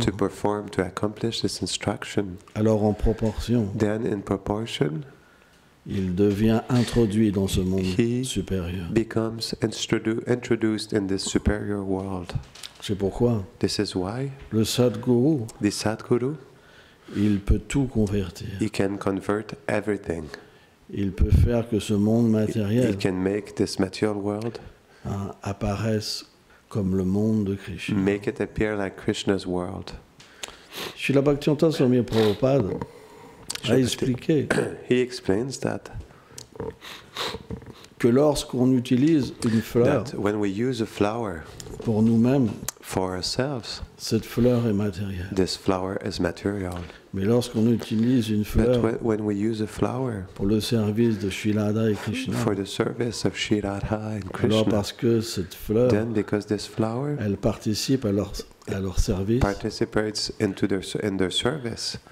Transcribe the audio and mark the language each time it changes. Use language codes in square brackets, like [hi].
[en] to perform, to accomplish this instruction, [fr] alors en proportion, [en] then in proportion [fr] il devient introduit dans ce monde [en] He [fr] supérieur. [en] becomes introduced in this superior world. [fr] C'est pourquoi [en] This is why [fr] le Sadguru, [en] the Sadguru, [fr] il peut tout convertir. [en] he can convert everything. [fr] Il peut faire que ce monde [en] He [fr] matériel [en] can make this material world, [fr] apparaisse comme le monde de Krishna. [en] make it appear like Krishna's world. [fr] Srila Bhaktivedanta Swami Prabhupada a expliqué [en] He explains that [fr] que lorsqu'on utilise une fleur [en] when we use a flower [fr] pour nous-mêmes, [en] for ourselves, [fr] cette fleur est matérielle. [en] this flower is material. [fr] Mais lorsqu'on utilise une [en] But [fr] fleur [en] when we use a flower [fr] pour le service de Sri Radha et Krishna, [en] for the service of Sri Radha and [fr] alors [en] Krishna, [fr] parce que cette fleur, [en] then because this flower [fr] elle participe à leur service, [en] participates in their service,